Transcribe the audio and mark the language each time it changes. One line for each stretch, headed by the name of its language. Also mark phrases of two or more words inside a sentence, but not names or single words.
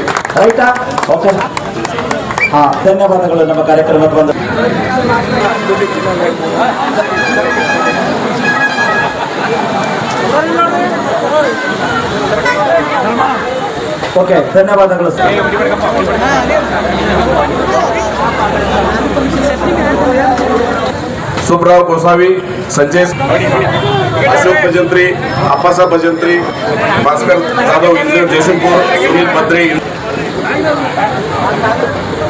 English: Right? Okay.
Kannada: ಹಾ, ಧನ್ಯವಾದಗಳು ನಮ್ಮ ಕಾರ್ಯಕ್ರಮಕ್ಕೆ ಬಂದ. ಓಕೆ, ಧನ್ಯವಾದಗಳು ಸರ್.
Marathi: सुभराव गोसावी, संजय अशोक भजंत्री, अप्पासाहेब भजंत्री, भास्कर जाधव, इंद्र जयसिंगपूर, सुनील भद्रे.